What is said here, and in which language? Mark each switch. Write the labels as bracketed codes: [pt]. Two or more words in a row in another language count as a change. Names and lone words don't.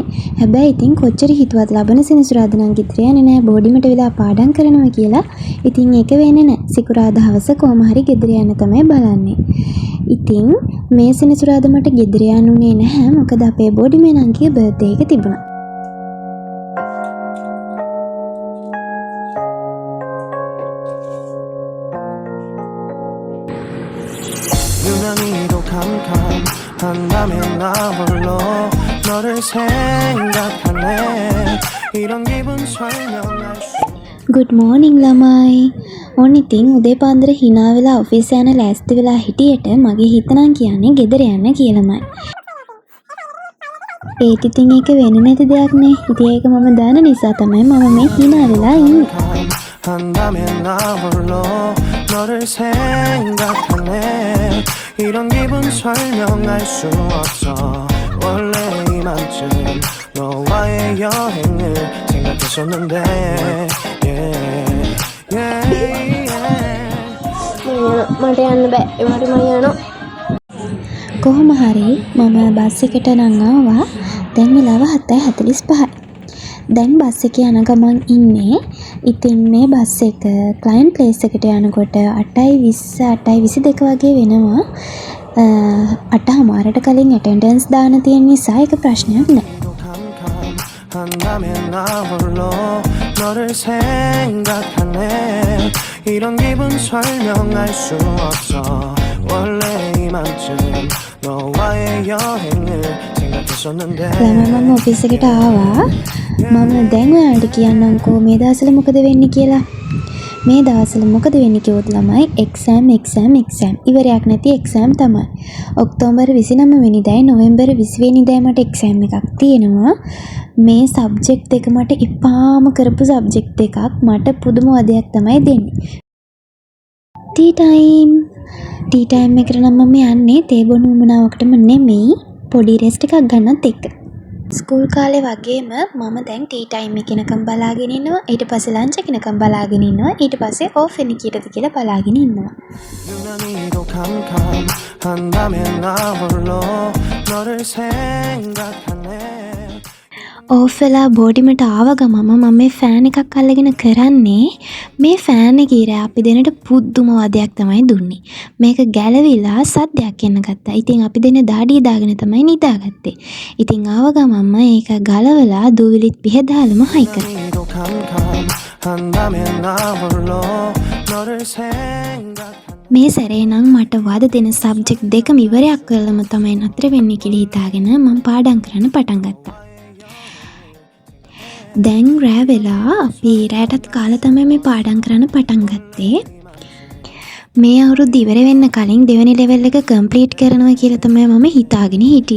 [si] හැබැයි ඉතින් කොච්චර හිතුවත් ලබන සෙනසුරාදා නම් ගෙදර යන්නේ නැහැ බෝඩිමට වෙලා පාඩම් කරනවා කියලා. ඉතින් ඒක වෙන්නේ නැහැ. සිකුරාදා හවස කොහොම හරි ගෙදර යන්න තමයි බලන්නේ. ඉතින් මේ සෙනසුරාදා මට ගෙදර යන්න උනේ නැහැ. මොකද අපේ බෝඩිමේ නංගිගේ බර්ත්ඩේ එක තිබුණා. [ko] 유난히도 캄캄한다면 나 홀로 너를 생각하네 이런 기분 설명할 수 [en] good morning ළමයි. [si] ඔන්න ඉතින් උදේ පාන්දර hina වෙලා ඔෆිස් යන ලෑස්ති වෙලා හිටියට මගේ හිත නම් කියන්නේ ගෙදර යන්න කියලාමයි. ඒත් ඉතින් ඒක වෙන්නේ නැති දෙයක් නේ. ඉතින් ඒක මම දන්න නිසා තමයි මම මේ hina වෙලා ඉන්නේ. [ko] 한다면 나 홀로 너를 생각하네 이런 기분 설명할 수 없어 원래 이맘쯤 너와의 여행을 생각했었는데 [si] මට යන්න බෑ. ඒවට මම යනවා. කොහොම හරි මම බස් එකට නම් ආවා. දැන් වෙලාව 7:45යි. දැන් බස් එකේ යන ගමන් ඉන්නේ. ඉතින් මේ බස් එක [en] client place [si] එකට යනකොට 8:20 8:22 වගේ වෙනවා. 8:00ට කලින් ඇටෙන්ඩන්ස් දාන්න තියෙන නිසා ඒක ප්‍රශ්නයක් නෑ. [ko] 한다면 나 홀로 너를 생각하네 이런 기분 설명할 수 없어 원래 이맘쯤 너와의 여행을 생각했었는데 [si] මම ඔෆිස් එකට ආවා. මම දැන් ඔයාලට කියන්නම්කෝ මේ දවස්වල මොකද වෙන්නේ කියලා. මේ දවස්වල මොකද වෙන්නේ කිව්වොත් ළමයි එක්සෑම් ඉවරයක් නැති එක්සෑම් තමයි. ඔක්තෝබර් 29 වෙනිදායි නොවැම්බර් 20 වෙනිදායි මට එක්සෑම් එකක් තියෙනවා. මේ සබ්ජෙක්ට් දෙක මට ඉපාම කරපු සබ්ජෙක්ට් දෙකක් මට පුදුම වදයක් තමයි දෙන්නේ. [en] tea time [si] එකට නම් මම යන්නේ තේ බොන උමනාවකටම නෙමෙයි පොඩි රෙස්ට් එකක් ගන්නත් එක්ක. ස්කූල් කාලේ වගේම මම දැන් [en] tea time [si] එක එනකම් බලාගෙන ඉන්නවා. ඊට පස්සේ ලන්ච් එක එනකම් බලාගෙන ඉන්නවා. ඊට පස්සේ ඕෆ් වෙන්නේ කීයටද කියලා බලාගෙන ඉන්නවා. [ko] 유난히도 캄캄한다면 나 홀로 너를 생각하네 [si] ඕෆ් වෙලා බෝඩිමට ආව ගමම මම මේ ෆෑන් එකක් අල්ලගෙන කරන්නේ මේ ෆෑන් එකේ ඉර අපි දෙන්නට පුදුම වදයක් තමයි දුන්නේ. මේක ගැලවිලා සද්දයක් එන්න ගත්තා. ඉතින් අපි දෙන්න දාඩිය දාගෙන තමයි නිදාගත්තේ. ඉතින් ආව ගමම ඒක ගලවලා දූවිලිත් පිහදාලම හයි කරා. [ko] 한다면 나 홀로 너를 생각하네 [si] මේ සැරේ නම් මට වද දෙන සබ්ජෙක්ට් දෙකම ඉවරයක් කරලම තමයි නතර වෙන්නේ කියලා හිතාගෙන මම පාඩම් කරන්න පටන් ගත්තා. දැන් රෑ වෙලා අපි රෑටත් කාලා තමයි මේ පාඩම් කරන්න පටන් ගත්තේ. මේ අවුරුද්ද ඉවර වෙන්න කලින් දෙවෙනි ලෙවල් එක කම්ප්ලීට් කරනවා කියලා තමයි මම හිතාගෙන හිටියේ.